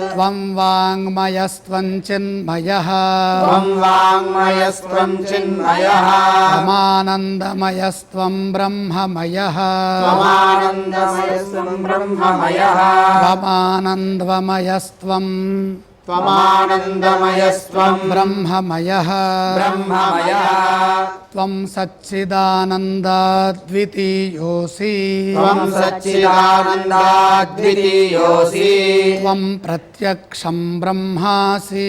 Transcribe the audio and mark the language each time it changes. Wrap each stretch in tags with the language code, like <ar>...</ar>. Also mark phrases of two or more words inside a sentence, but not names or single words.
<sa>త్వం వాంగ్మయస్త్వం చిన్మయః త్వం వాంగ్మయస్త్వం చిన్మయః త్వమానందమయస్త్వం బ్రహ్మమయః త్వమానందమయస్త్వం బ్రహ్మమయః త్వమానందమయస్త్వం त्वमानन्दमयस्त्वं ब्रह्ममयः ब्रह्ममयः त्वं सच्चिदानन्दाद्वितीयोऽसि त्वं सच्चिदानन्दाद्वितीयोऽसि त्वं प्रत्यक्षं ब्रह्मासि</sa>